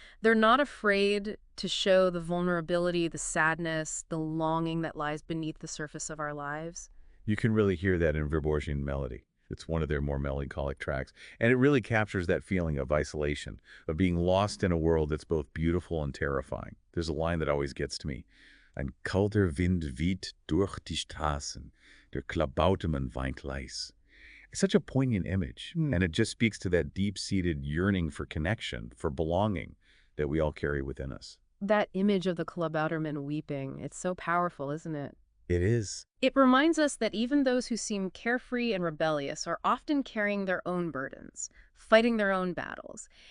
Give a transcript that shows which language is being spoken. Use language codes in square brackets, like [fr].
[en] They're not afraid to show the vulnerability, the sadness, the longing that lies beneath the surface of our lives. You can really hear that in Verborgen Melody. It's one of their more melancholic tracks, and it really captures that feeling of isolation, of being lost in a world that's both beautiful and terrifying. There's a line that always gets to me. [de] Ein kalter Wind weht durch die Straßen, der Klabautermann weint leis. [en] It's such a poignant image, and it just speaks to that deep-seated yearning for connection, for belonging that we all carry within us. That image of the Klabauterman weeping, it's so powerful, isn't it? It is. It reminds us that even those who seem carefree and rebellious are often carrying their own burdens, fighting their own battles.